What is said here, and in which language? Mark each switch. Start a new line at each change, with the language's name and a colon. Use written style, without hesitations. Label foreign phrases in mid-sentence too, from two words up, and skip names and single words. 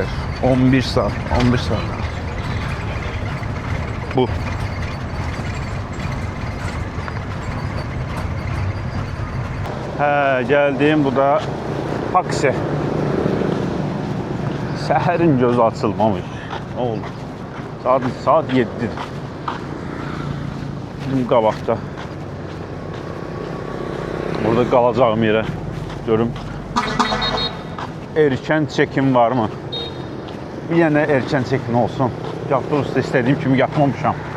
Turkish: 11 saat. Bu. Geldim. Bu da Paksi.
Azerbaijani: Səhərin gözü açılmamış. Ne oldu? Saat 7'dir. Bizim qabaqda. Burada qalacağım yerə. Görüm.
Turkish: Erkən çekim var mı?
Azerbaijani: Bir yana erkən çekim olsun. Avtobusda istədiyim kimi yatmamışam.